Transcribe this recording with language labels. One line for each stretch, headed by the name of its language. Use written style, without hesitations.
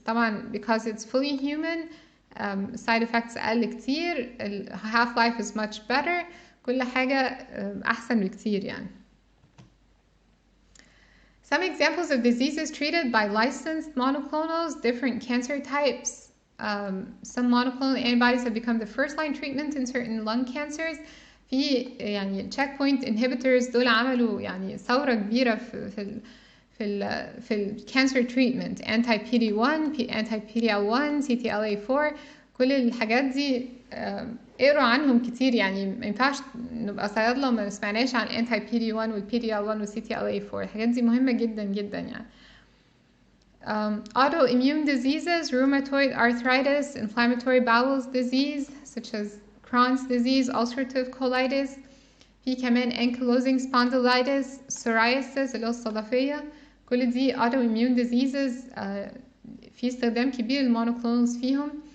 English: طبعا because it's fully human, side effects
Arabic: أقل كتير,
English: half-life is much better,
Arabic: كل حاجة أحسن بكتير يعني.
English: Some examples of diseases treated by licensed monoclonals, different cancer types. Some monoclonal antibodies have become the first-line treatment in certain lung cancers.
Arabic: في يعني checkpoint inhibitors دول عملوا يعني ثورة كبيرة في ال cancer treatment, anti-PD-1, anti-PD-L1, CTLA-4, كل الحاجات دي اقروا عنهم كتير يعني ما ينفعش نبقى صيادلة وما نسمعناش عن anti-PD-1 وال PD-L1 وال CTLA-4. الحاجات دي مهمة جدا جدا يعني.
English: Autoimmune diseases, rheumatoid arthritis, inflammatory bowel disease such as Crohn's disease, ulcerative colitis.
Arabic: في كمان ankylosing spondylitis, psoriasis اللي هو الصدفية. كل دي autoimmune diseases في استخدام كبير للمونوكلونالز فيهم.